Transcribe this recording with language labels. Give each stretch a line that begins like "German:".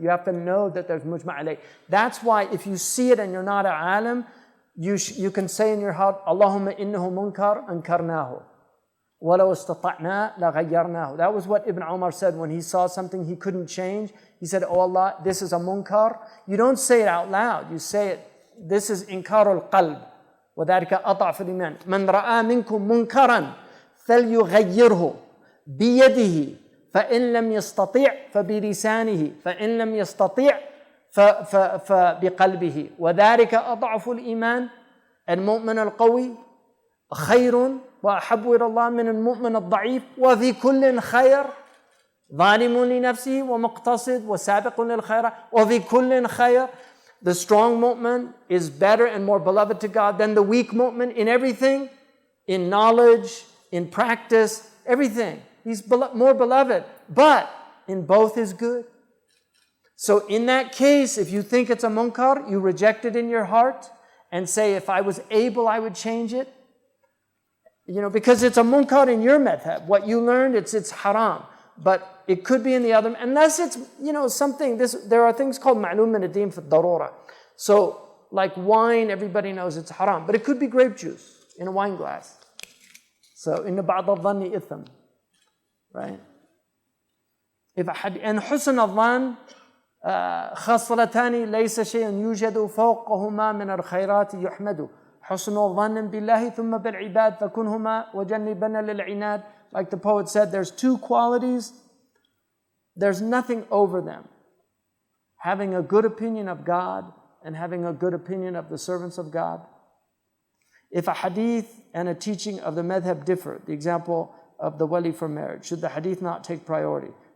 English: You have to know that there's mujma' alayh. That's why if you see it and you're not an alim, you can say in your heart,
Arabic: Allahumma innahu munkar ankarnahu. وَلَوْ اسْتَطَعْنَا لَغَيَّرْنَاهُ.
English: That was what Ibn Umar said when he saw something he couldn't change. He said, oh Allah, this is a munkar. You don't say it out loud. You say it, this is inkarul qalb.
Arabic: وذلك أضعف الإيمان من رأى منكم منكرا فليغيره بيده فإن لم يستطيع فبلسانه فإن لم يستطيع فبقلبه وذلك أضعف الإيمان المؤمن القوي خير وأحب إلى الله من المؤمن الضعيف وفي كل خير ظالم لنفسه ومقتصد وسابق للخير وفي كل خير.
English: The strong mu'min is better and more beloved to God than the weak mu'min in everything, in knowledge, in practice, everything. He's more beloved, but in both is good. So in that case, if you think it's a munkar, you reject it in your heart and say, if I was able, I would change it. Because it's a munkar in your madhab. What you learned, it's haram. But it could be in the other, unless it's, something, there are things called ma'lum min ad-din fi darura. So, like wine, everybody knows it's haram, but it could be grape juice in a wine glass. So,
Arabic: inna ba'd al-dhanni itham,
English: right?
Arabic: And husn al-dhan, خصلتان ليس شيء يوجد فوقهما من الخيرات يحمد حسن الظن بالله ثم بالعباد فكنهما وجنبنا للعناد.
English: Like the poet said, there's two qualities, there's nothing over them. Having a good opinion of God and having a good opinion of the servants of God. If a hadith and a teaching of the madhab differ, the example of the wali for marriage, should the hadith not take priority?